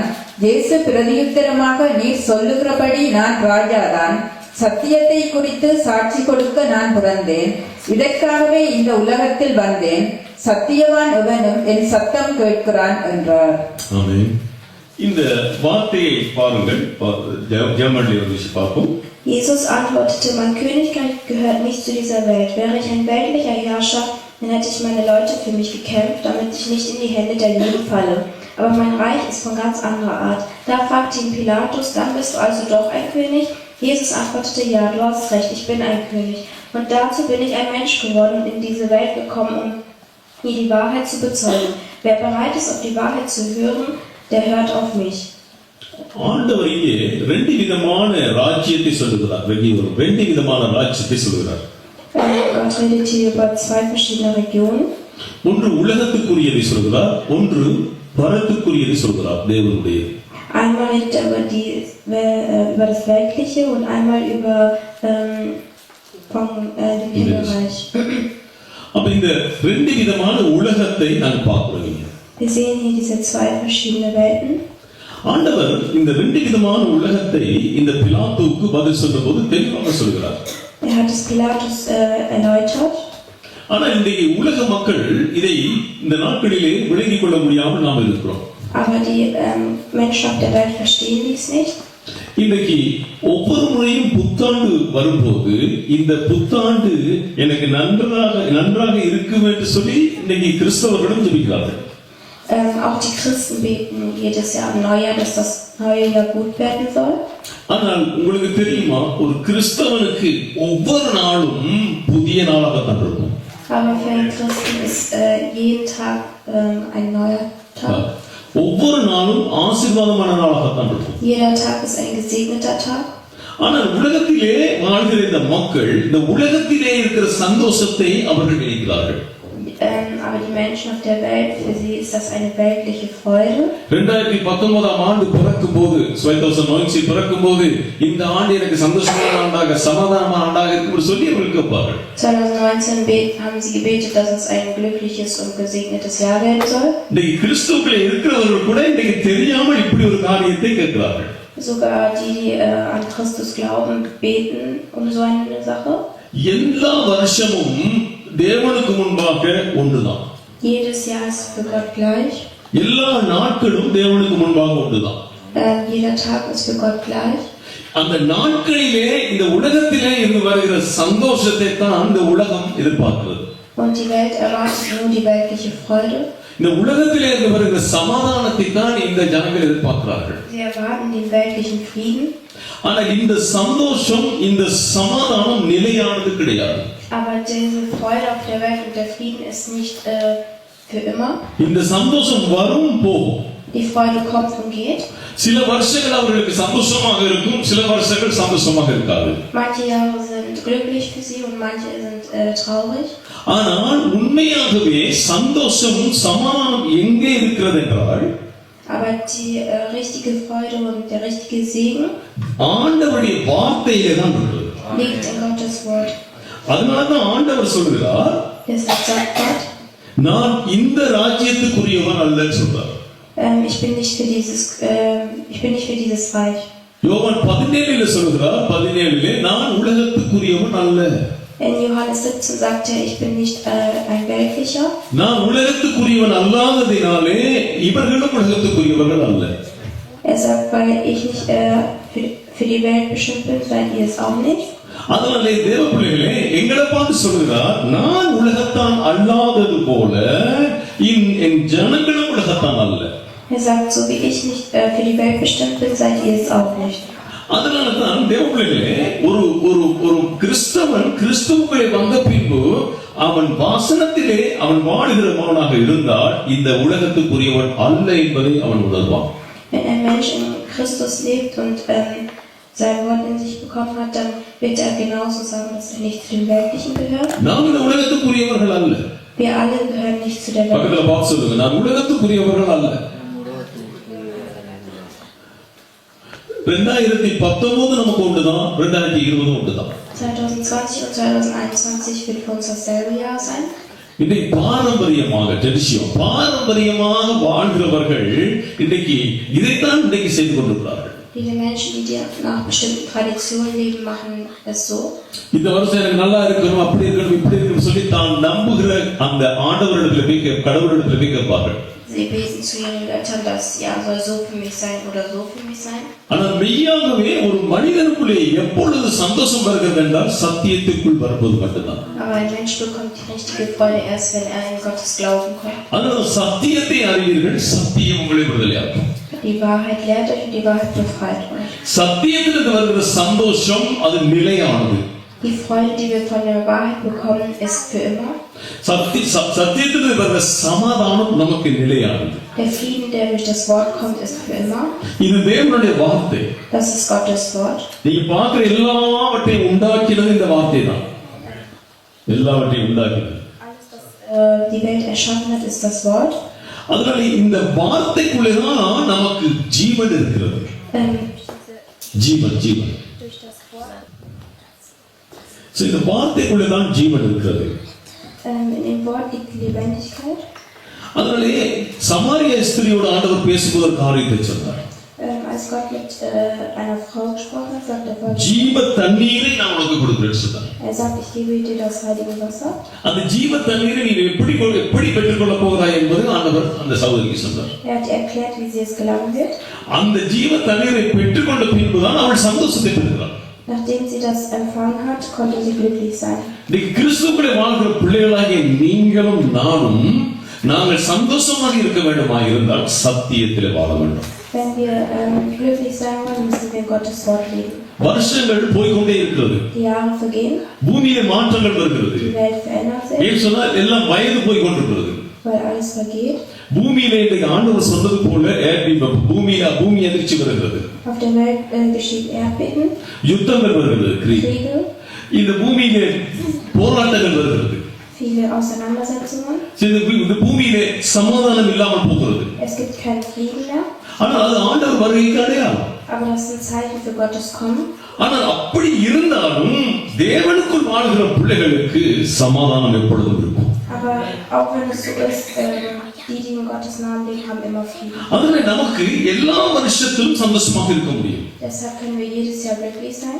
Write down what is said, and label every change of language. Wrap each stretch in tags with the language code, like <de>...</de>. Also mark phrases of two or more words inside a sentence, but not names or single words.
<ta>இயேசு பிரதியுத்தரமாக, நீர் சொல்லுகிறபடி நான் ராஜாதான். சத்தியத்தை குறித்து சாட்சி கொடுக்க நான் பிறந்தேன். இதற்காகவே இந்த உலகத்தில் வந்தேன். சத்தியவான் எவனும் என் சத்தம் கேட்கிறான் என்றார். ஆமென். இந்த வார்த்தையை பாருங்கள், ஜெர்மனில் ஒரு விஷயம் பார்ப்போம்.</ta> <de>Jesus antwortete, mein Königreich gehört nicht zu dieser Welt. Wäre ich ein weltlicher Herrscher, dann hätte ich meine Leute für mich gekämpft, damit ich nicht in die Hände der Juden falle. Aber mein Reich ist von ganz anderer Art. Da fragte ihn Pilatus, dann bist du also doch ein König? Jesus antwortete, ja, du hast recht, ich bin ein König. Und dazu bin ich ein Mensch geworden und in diese Welt gekommen, um ihr die Wahrheit zu bezeugen. Wer bereit ist, auf die Wahrheit zu hören, der hört auf mich.</de> <ta>ஆண்டவர் இங்கே ரெண்டு விதமான ராஜ்யத்தை சொல்லுகிறார். ரெண்டு விதமான ராஜ்யத்தை சொல்லுகிறார்.</ta> <de>Gott redet hier über zwei verschiedene Regionen.</de> <ta>ஒன்று உலகத்துக்குரியதை சொல்கிறார், ஒன்று பரத்துக்குரியதை சொல்கிறார், தேவனுடைய.</ta> <de>Einmal redet er über das Weltliche und einmal über dem Himmelreich.</de> <ta>அப்ப இந்த ரெண்டு விதமான உலகத்தை நான் பார்க்கிறோம்.</ta> <de>Wir sehen hier diese zwei verschiedene Welten.</de> <ta>ஆண்டவர் இந்த ரெண்டு விதமான உலகத்தை இந்த பிலாத்துவுக்கு பதில் சொல்லும்போது தெளிவாக சொல்கிறார்.</ta> <de>Hat es Pilatus erläutert.</de> <ta>ஆனால் இன்றைக்கு உலக மக்கள் இதை இந்த நாட்களிலே விளங்கிக் கொள்ள முடியாமல் நாம் இருக்கிறோம்.</ta> <de>Aber die Menschen auf der Welt verstehen dies nicht.</de> <ta>இன்றைக்கு ஒவ்வொரு முறையும் புத்தாண்டு வரும்போது இந்த புத்தாண்டு எனக்கு நன்றாக இருக்கும் என்று சொல்லி இன்னைக்கு கிறிஸ்தவர்களும் ஜெபிக்கிறார்கள்.</ta> <de>Auch die Christen beten jedes Jahr am Neujahr, dass das neue Jahr gut werden soll.</de> <ta>ஆனால் உங்களுக்கு தெரியுமா, ஒரு கிறிஸ்தவனுக்கு ஒவ்வொரு நாளும் புதிய நாளாக தான் இருக்கும்.</ta> <de>Aber für einen Christen ist jeden Tag ein neuer Tag.</de> <ta>ஒவ்வொரு நாளும் ஆசீர்வாதமான நாளாக தான் இருக்கும்.</ta> <de>Jeder Tag ist ein gesegneter Tag.</de> <ta>ஆனால் உலகத்திலே வாழ்கிற இந்த மக்கள் இந்த உலகத்திலே இருக்கிற சந்தோஷத்தை அவர்கள் நினைக்கிறார்கள்.</ta> <de>Aber die Menschen auf der Welt, für sie ist das eine weltliche Freude.</de> <ta>2019 ஆண்டு பிறக்கும்போது 2019 பிறக்கும்போது இந்த ஆண்டு எனக்கு சந்தோஷமான ஆண்டாக சமாதானமான ஆண்டாக இருக்கும் சொல்லி அவர்கள் கேட்பார்கள்.</ta> <de>2019 haben sie gebetet, dass es ein glückliches und gesegnetes Jahr werden soll.</de> <ta>இந்த கிறிஸ்துவுக்குள்ளே இருக்கிறவர்கள் கூட இன்னைக்கு தெரியாமல் இப்படி ஒரு காரியத்தை கேட்கிறார்கள்.</ta> <de>Sogar die an Christus glauben, beten so eine Sache.</de> <ta>எல்லா வருஷமும் தேவனுக்கு முன்பாக ஒன்றுதான்.</ta> <de>Jedes Jahr ist für Gott gleich.</de> <ta>எல்லா நாட்களும் தேவனுக்கு முன்பாக ஒன்றுதான்.</ta> <de>Jeder Tag ist für Gott gleich.</de> <ta>அந்த நாட்களிலே இந்த உலகத்திலே இருந்து வருகிற சந்தோஷத்தை தான் இந்த உலகம் எதிர்பார்க்கிறது.</ta> <de>und die Welt erwartet nur die weltliche Freude.</de> <ta>இந்த உலகத்திலே இருந்து வருகிற சமாதானத்தை தான் இந்த ஜனங்கள் எதிர்பார்க்கிறார்கள்.</ta> <de>Sie erwarten den weltlichen Frieden.</de> <ta>ஆனால் இந்த சந்தோஷம் இந்த சமாதானம் நிலையானது கிடையாது.</ta> <de>Aber diese Freude auf der Welt und der Frieden ist nicht für immer.</de> <ta>இந்த சந்தோஷம் வரும் போகும்.</ta> <de>Die Freude kommt und geht.</de> <ta>சில வருஷங்கள் அவர்களுக்கு சந்தோஷமாக இருக்கும், சில வருஷங்கள் சந்தோஷமாக இருக்காது.</ta> <de>Manche Jahre sind glücklich für sie und manche sind traurig.</de> <ta>ஆனால் உண்மையாகவே சந்தோஷமும் சமாதானம் எங்கே இருக்கிறது என்றால்,</ta> <de>Aber die richtige Freude und der richtige Segen</de> <ta>ஆண்டவருடைய வார்த்தையிலே தான் இருக்கிறது.</ta> <de>liegt in Gottes Wort.</de> <ta>அதனால தான் ஆண்டவர் சொல்கிறார்,</ta> <de>Deshalb sagt Gott,</de> <ta>நான் இந்த ராஜ்யத்துக்குரியவன் அல்லன்னு சொல்றார்.</ta> <de>ich bin nicht für dieses Reich.</de> <ta>யோவான் 17 சொல்கிறார், 17 நான் உலகத்துக்குரியவன் அல்ல.</ta> <de>In Johannes 17 sagt er, ich bin nicht ein Weltlicher.</de> <ta>நான் உலகத்துக்குரியவன் அல்லாததினாலே இவர்களும் உலகத்துக்குரியவர்கள் அல்ல.</ta> <de>Er sagt, weil ich nicht für die Welt bestimmt bin, seid ihr es auch nicht.</de> <ta>அதனாலே தேவ பிள்ளைகளே, எங்களை பார்த்து சொல்கிறார், நான் உலகத்தான் அல்லாதது போல என் ஜனங்களும் உலகத்தான் அல்ல.</ta> <de>Er sagt, so wie ich nicht für die Welt bestimmt bin, seid ihr es auch nicht.</de> <ta>அதனால தான் தேவ பிள்ளைகளே, ஒரு கிறிஸ்தவன் கிறிஸ்துவுக்குள்ளே வந்த பின்பு அவன் வாசனத்திலே அவன் வாழுகிறவனாக இருந்தால் இந்த உலகத்துக்குரியவன் அல்ல என்பதை அவன் உணர்வான்.</ta> <de>Wenn ein Mensch in Christus lebt und sein Wort in sich bekommen hat, dann wird er genauso sagen, dass er nicht zu den Weltlichen gehört.</de> <ta>நாம் இந்த உலகத்துக்குரியவர்கள் அல்ல.</ta> <de>Wir alle gehören nicht zu der Welt.</de> <ta>பக்கத்துல பார்த்து சொல்லுங்க, நான் உலகத்துக்குரியவர்கள் அல்ல. 2019 நமக்கு உண்டுதான், 2020 உண்டுதான்.</ta> <de>2020 und 2021 wird für uns dasselbe Jahr sein.</de> <ta>இன்றைக்கு பாரம்பரியமாக பாரம்பரியமாக வாழ்கிறவர்கள் இன்றைக்கு இதைத்தான் இன்றைக்கு செய்து கொண்டிருக்கிறார்கள்.</ta> <de>Viele Menschen, die nach bestimmten Traditionen leben, machen es so.</de> <ta>இந்த வருஷம் எனக்கு நல்லா இருக்கணும், அப்படி இருக்கணும், இப்படி இருக்கணும் சொல்லி தான் நம்புகிற அந்த ஆண்டவரிடத்துல போய் கடவுளிடத்துல போய் கேட்பார்கள்.</ta> <de>Sie beten zu ihren Göttern, dass ja soll so für mich sein oder so für mich sein.</de> <ta>ஆனால் மெய்யாகவே ஒரு மனிதனுக்குள்ளே எப்பொழுது சந்தோஷம் வருகிறது என்றால் சத்தியத்துக்குள் வரும்போது மட்டும்தான்.</ta> <de>Aber ein Mensch bekommt die richtige Freude erst, wenn er in Gottes Glauben kommt.</de> <ta>அதனால சத்தியத்தை அறிவீர்கள், சத்தியம் உங்களை விடுதலையாக்கும்.</ta> <de>Die Wahrheit lehrt euch und die Wahrheit befreit euch.</de> <ta>சத்தியத்திலிருந்து வருகிற சந்தோஷம் அது நிலையானது.</ta> <de>Die Freude, die wir von der Wahrheit bekommen, ist für immer.</de> <ta>சத்தியத்திலிருந்து வருகிற சமாதானம் நமக்கு நிலையானது.</ta> <de>Der Frieden, der durch das Wort kommt, ist für immer.</de> <ta>இது தேவனுடைய வார்த்தை.</ta> <de>Das ist Gottes Wort.</de> <ta>நீங்க பார்க்கிற எல்லாவற்றையும் உண்டாக்கினது இந்த வார்த்தை தான். எல்லாவற்றையும் உண்டாக்கினது.</ta> <de>Alles, was die Welt erschaffen hat, ist das Wort.</de> <ta>அதனால இந்த வார்த்தைக்குள்ளேதான் நமக்கு ஜீவன் இருக்கிறது. ஜீவன்</ta> <de>Durch das Wort.</de> <ta>இந்த வார்த்தைக்குள்ளேதான் ஜீவன் இருக்கிறது.</ta> <de>In dem Wort liegt die Lebendigkeit.</de> <ta>அதனாலே சமாரிய ஸ்திரியோட ஆண்டவர் பேசும்போது ஒரு காரியத்தை சொன்னார்.</ta> <de>Als Gott mit einer Frau gesprochen hat, sagt er,</de> <ta>ஜீவ தண்ணீரை நான் உனக்கு கொடுக்கிறேன்னு சொன்னார்.</ta> <de>er sagt, ich gebe dir das heilige Wasser.</de> <ta>அந்த ஜீவ தண்ணீரை நீ எப்படி பெற்றுக்கொள்ள போகிறாய் என்பது ஆண்டவர் அந்த சகோதரிக்கு சொன்னார்.</ta> <de>Er hat erklärt, wie sie es gelangen wird.</de> <ta>அந்த ஜீவ தண்ணீரை பெற்றுக்கொண்ட பின்புதான் அவள் சந்தோஷத்தை பெறுகிறாள்.</ta> <de>Nachdem sie das empfangen hat, konnte sie glücklich sein.</de> <ta>இன்னைக்கு கிறிஸ்துவுக்குள்ளே வாழ்கிற பிள்ளைகளாகிய நீங்களும் நானும் நாங்கள் சந்தோஷமாக இருக்க வேண்டுமா இருந்தால் சத்தியத்திலே வாழ வேண்டும்.</ta> <de>Wenn wir glücklich sein wollen, müssen wir Gottes Wort leben.</de> <ta>வருஷங்கள் போய்கொண்டே இருக்கிறது.</ta> <de>Die Jahre vergehen.</de> <ta>பூமியிலே மாற்றங்கள் வருகிறது.</ta> <de>Die Welt verändert sich.</de> <ta>ஏன் சொன்னால் எல்லாம் வயது போய்கொண்டிருக்கிறது.</ta> <de>Weil alles vergeht.</de> <ta>பூமியிலே இன்றைக்கு ஆண்டவர் சொன்னது போல பூமி அதிர்ச்சி வருகிறது.</ta> <de>Auf der Welt geschieht Erdbeben.</de> <ta>யுத்தங்கள் வருகிறது.</ta> <de>Kriege.</de> <ta>இந்த பூமியிலே போராட்டங்கள் வருகிறது.</ta> <de>Viele Auseinandersetzungen.</de> <ta>இந்த பூமியிலே சமாதானம் இல்லாமல் போகிறது.</ta> <de>Es gibt keinen Frieden mehr.</de> <ta>ஆனால் அது ஆண்டவர் வருகைக்கு அடையாளம்.</ta> <de>Aber das ist ein Zeichen für Gottes Kommen.</de> <ta>ஆனால் அப்படி இருந்தாலும் தேவனுக்குள் வாழ்கிற பிள்ளைகளுக்கு சமாதானம் எப்பொழுதும் இருக்கும்.</ta> <de>Aber auch wenn es so ist, die in Gottes Namen leben, haben immer Frieden.</de> <ta>அதனால நமக்கு எல்லா வருஷத்திலும் சந்தோஷமாக இருக்க முடியும்.</ta> <de>Deshalb können wir jedes Jahr glücklich sein.</de>